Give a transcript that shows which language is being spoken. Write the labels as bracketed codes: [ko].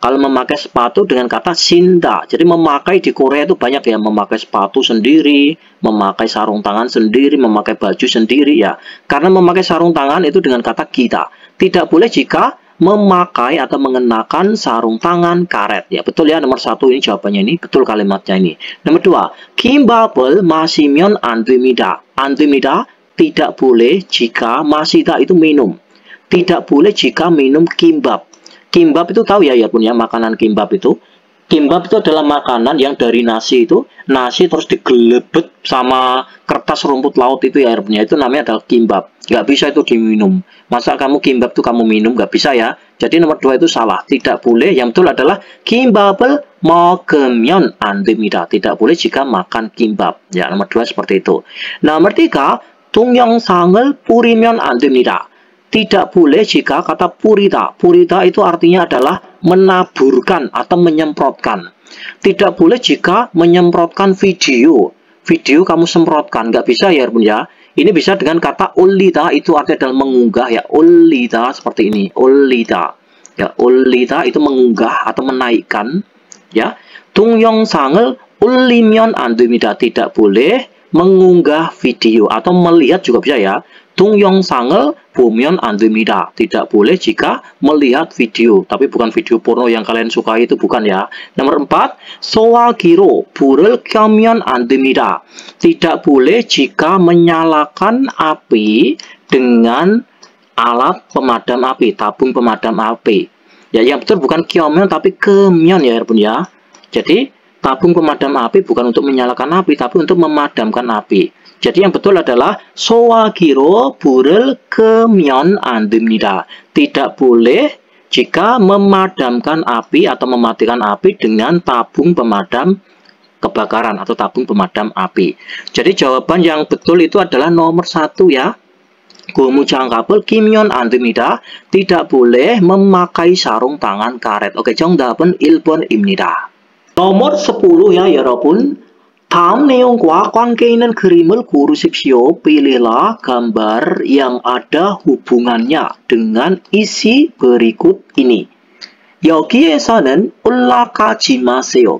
[id] Kalau memakai sepatu dengan kata 신다. Jadi memakai di Korea itu banyak ya, memakai sepatu sendiri, memakai sarung tangan sendiri, memakai baju sendiri ya. Karena memakai sarung tangan itu dengan kata kita. Tidak boleh jika memakai atau mengenakan sarung tangan karet ya. Betul ya, nomor 1 ini jawabannya ini, betul kalimatnya ini. [ko] Nomor 2, 김밥을 마시면 안 됩니다. 안 됩니다 [id] tidak boleh jika 마시다 itu minum. Tidak boleh jika minum kimbap. Kimbap itu tahu ya punya makanan kimbap itu. Kimbap itu adalah makanan yang dari nasi itu, nasi terus digelebet sama kertas rumput laut itu ya punya, itu namanya adalah kimbap. Nggak bisa itu diminum. Masa kamu kimbap tuh kamu minum, nggak bisa ya. Jadi nomor 2 itu salah, tidak boleh. Yang betul adalah [ko] kimbap을 먹으면 안 됩니다. [id] Tidak boleh jika makan kimbap. Ya, nomor 2 seperti itu. [ko] Nomor 3, 동영상을 뿌리면 안 됩니다. [id] Tidak boleh jika kata purita. Purita itu artinya adalah menaburkan atau menyemprotkan. Tidak boleh jika menyemprotkan video. Video kamu semprotkan, nggak bisa ya Bun ya. Ini bisa dengan kata 올리다, itu artinya adalah mengunggah ya. 올리다 seperti ini. 올리다. Ya, 올리다 itu mengunggah atau menaikkan ya. [ko] 동영상을 올리면 안 됩니다. [id] Tidak boleh mengunggah video atau melihat juga bisa ya. [ko] 동영상을 보면 안 됩니다. [id] Tidak boleh jika melihat video, tapi bukan video porno yang kalian sukai itu, bukan ya. [ko] Nomor 4, 소화기로 불을 켜면 안 됩니다. [id] Tidak boleh jika menyalakan api dengan alat pemadam api, tabung pemadam api. Ya, yang betul bukan kyomyeon tapi kemyeon ya Yarpun ya. Jadi tabung pemadam api bukan untuk menyalakan api tapi untuk memadamkan api. Jadi yang betul adalah [ko] 소화기로 불을 끄면 안 됩니다. [id] Tidak boleh jika memadamkan api atau mematikan api dengan tabung pemadam kebakaran atau tabung pemadam api. Jadi jawaban yang betul itu adalah nomor 1 ya. [ko] 고무장갑을 끼면 안 됩니다. [id] Tidak boleh memakai sarung tangan karet. [ko] Oke, 정답은 1번입니다. [id] nomor 10 ya [ko] 여러분. 다음 내용과 관계 있는 그림을 고르십시오. [id] Pilihlah gambar yang ada hubungannya dengan isi berikut ini. [ko] 여기에서는 올라가지 마세요.